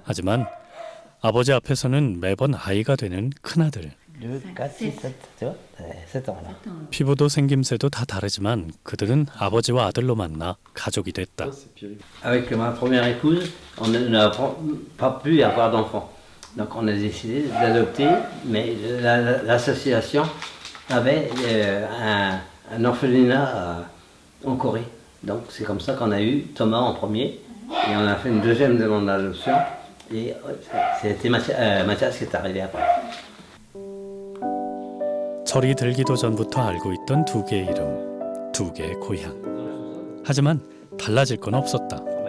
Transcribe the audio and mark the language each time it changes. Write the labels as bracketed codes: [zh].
[ko] 하지만 아버지 앞에서는 매번 아이가 되는 큰아들. [fr] 2, 4, 6, 7, tu vois 7 ans là. [ko] 피부도 생김새도 다 다르지만 그들은 아버지와 아들로 만나 가족이 됐다. [fr] Avec ma première épouse, on n'a pas pu avoir d'enfants. Donc on a décidé d'adopter, mais l'association avait un orphelinat en Corée. Donc c'est comme ça qu'on a eu Thomas en premier, et on a fait une deuxième demande d'adoption, et c'était Mathias qui est arrivé après. [ko] 철이 들기도 전부터 알고 있던 두 개의 이름, 두 개의 고향. 하지만 달라질 건 없었다.